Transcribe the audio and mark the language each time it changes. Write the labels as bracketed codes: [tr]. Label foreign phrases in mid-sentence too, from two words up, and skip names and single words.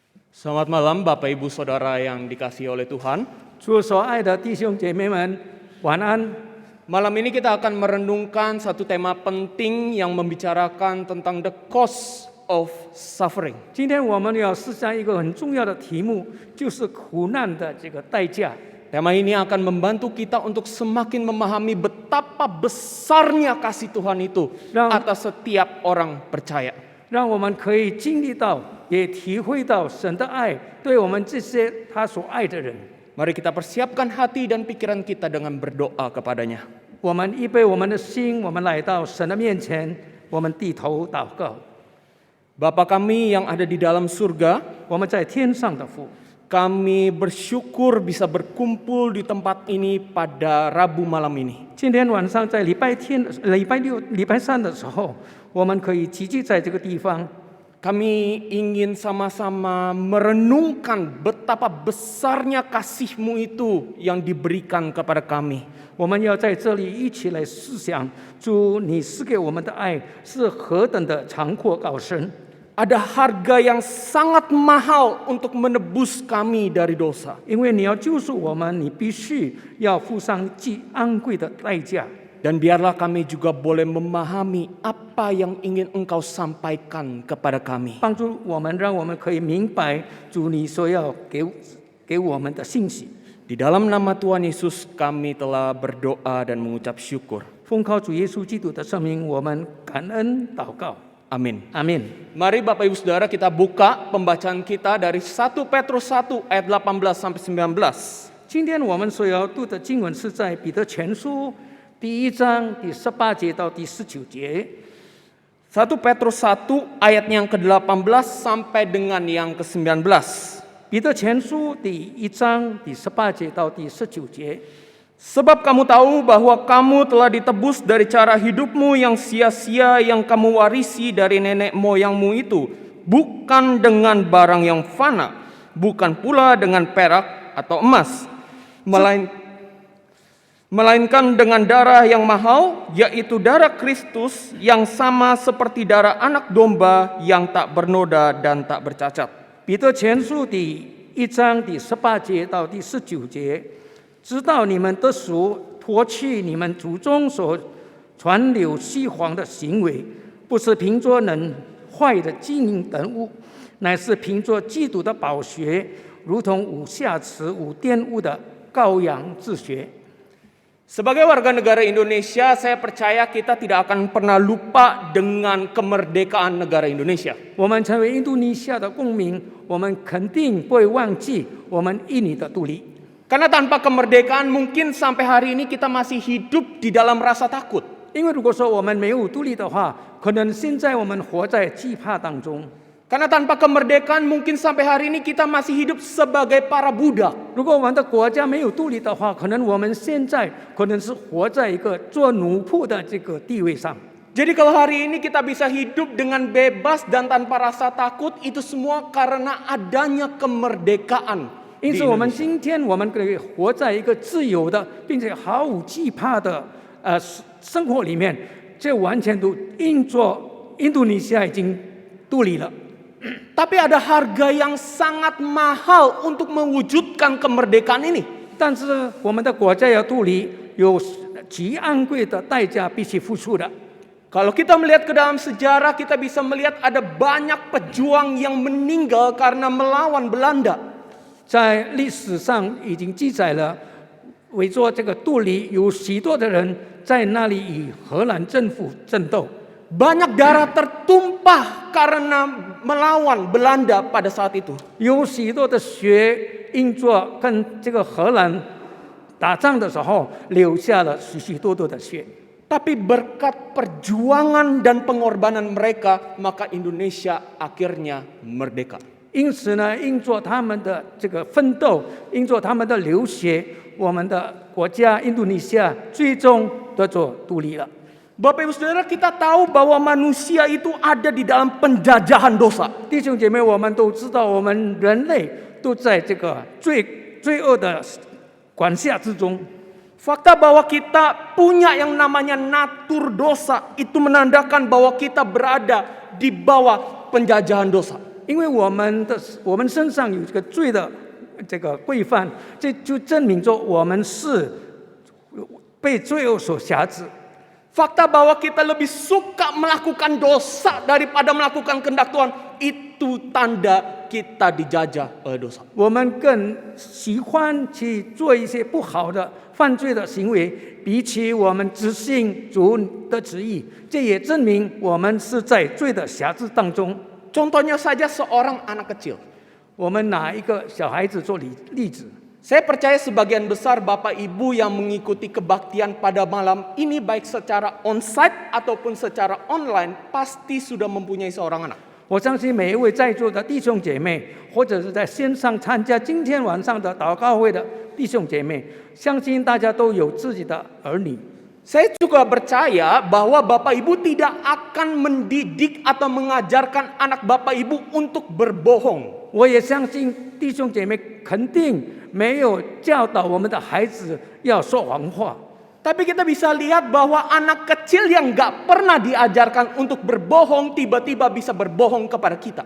[id] Selamat malam Bapak Ibu Saudara yang dikasihi oleh Tuhan. [zh] 主所爱的弟兄姐妹们，晚安。 [id] Malam ini kita akan merenungkan satu tema penting yang membicarakan tentang [en] the cost of suffering. [zh] 今天我们要思想一个很重要的题目，就是苦难的这个代价。 [id] Tema ini akan membantu kita untuk semakin memahami betapa besarnya kasih Tuhan itu atas setiap orang percaya. [zh] 让我们可以经历到，也体会到神的爱对我们这些他所爱的人。 [id] Mari kita persiapkan hati dan pikiran kita dengan berdoa kepadanya. [zh] 我们预备我们的心，我们来到神的面前，我们低头祷告。 [id] Bapa kami yang ada di dalam surga, [zh] 我们在天上的父， [id] kami bersyukur bisa berkumpul di tempat ini pada Rabu malam ini. [zh] 今天晚上在礼拜天、礼拜六、礼拜三的时候，我们可以集聚在这个地方。 [id] Kami ingin sama-sama merenungkan betapa besarnya kasih-Mu itu yang diberikan kepada kami. [zh] 我们要在这里一起来思想，主你赐给我们的爱是何等的长阔高深。 [id] Ada harga yang sangat mahal untuk menebus kami dari dosa. [zh] 因为你要救赎我们，你必须要付上极昂贵的代价。 [id] Dan biarlah kami juga boleh memahami apa yang ingin Engkau sampaikan kepada kami. [zh] 帮助我们，让我们可以明白主你所要给我们的信息。 [id] Di dalam nama Tuhan Yesus kami telah berdoa dan mengucap syukur. [zh] 奉靠主耶稣基督的圣名，我们感恩祷告。 [id] Amin. [zh] 阿门。 [id] Mari Bapak Ibu Saudara kita buka pembacaan kita dari 1 Petrus 1 ayat 18 sampai 19. [zh] 今天我们所要读的经文是在彼得前书第1章第18节到第19节。 [id] 1 Petrus 1 ayat yang ke-18 sampai dengan yang ke-19. [zh] 彼得前书第1章第18节到第19节。 [id] Sebab kamu tahu bahwa kamu telah ditebus dari cara hidupmu yang sia-sia yang kamu warisi dari nenek moyangmu itu, bukan dengan barang yang fana, bukan pula dengan perak atau emas, melainkan dengan darah yang mahal, yaitu darah Kristus yang sama seperti darah anak domba yang tak bernoda dan tak bercacat. [zh] 彼得前书第1章第18节到第19节，知道你们得赎，脱去你们祖宗所传流虚谎的行为，不是凭着能坏的金银等物，乃是凭着基督的宝血，如同无瑕疵、无玷污的羔羊之血。 [id] Sebagai warga negara Indonesia, saya percaya kita tidak akan pernah lupa dengan kemerdekaan negara Indonesia. [zh] 我们成为印度尼西亚的公民，我们肯定不会忘记我们印尼的独立。 [id] Karena tanpa kemerdekaan mungkin sampai hari ini kita masih hidup di dalam rasa takut. [zh] 因为如果说我们没有独立的话，可能现在我们活在惧怕当中。 [id] Karena tanpa kemerdekaan mungkin sampai hari ini kita masih hidup sebagai para budak. [zh] 如果我们的国家没有独立的话，可能我们现在可能是活在一个做奴仆的这个地位上。 [id] Jadi kalau hari ini kita bisa hidup dengan bebas dan tanpa rasa takut, itu semua karena adanya kemerdekaan. [zh] 因此，我们今天我们可以活在一个自由的，并且毫无惧怕的生活里面，这完全都因着印度尼西亚已经独立了。 [id] Tapi ada harga yang sangat mahal untuk mewujudkan kemerdekaan ini. [zh] 但是我们的国家要独立，有极昂贵的代价必须付出的。 [id] Kalau kita melihat ke dalam sejarah, kita bisa melihat ada banyak pejuang yang meninggal karena melawan Belanda. [zh] 在历史上已经记载了，为做这个独立，有许多的人在那里与荷兰政府争斗。 [id] Banyak darah tertumpah karena melawan Belanda pada saat itu. [zh] 有许多的血因着跟这个荷兰打仗的时候，流下了许许多多的血。 [id] Tapi berkat perjuangan dan pengorbanan mereka, maka Indonesia akhirnya merdeka. [zh] 因此呢，因着他们的这个奋斗，因着他们的流血，我们的国家印度尼西亚最终得着独立了。 [id] Bapak Ibu Saudara, kita tahu bahwa manusia itu ada di dalam penjajahan dosa. [zh] 弟兄姐妹，我们都知道，我们人类都在这个罪恶的管辖之中。 [id] Fakta bahwa kita punya yang namanya natur dosa itu menandakan bahwa kita berada di bawah penjajahan dosa. [zh] 因为我们身上有这个罪的这个规范，这就证明着我们是被罪恶所辖制。 [id] Fakta bahwa kita lebih suka melakukan dosa daripada melakukan kehendak Tuhan, itu tanda kita dijajah oleh dosa. [zh] 我们更喜欢去做一些不好的犯罪的行为，比起我们执行主的旨意，这也证明我们是在罪的辖制当中。 [id] Contohnya saja seorang anak kecil. [zh] 我们拿一个小孩子做例子， [id] Saya percaya sebagian besar Bapak Ibu yang mengikuti kebaktian pada malam ini baik secara onsite ataupun secara online pasti sudah mempunyai seorang anak. [zh] 我相信每一位在座的弟兄姐妹，或者是在线上参加今天晚上的祷告会的弟兄姐妹，相信大家都有自己的儿女。 [id] Saya juga percaya bahwa Bapak Ibu tidak akan mendidik atau mengajarkan anak Bapak Ibu untuk berbohong. [zh] 我也相信弟兄姐妹肯定没有教导我们的孩子要说谎话。 [id] Tapi kita bisa lihat bahwa anak kecil yang gak pernah diajarkan untuk berbohong tiba-tiba bisa berbohong kepada kita.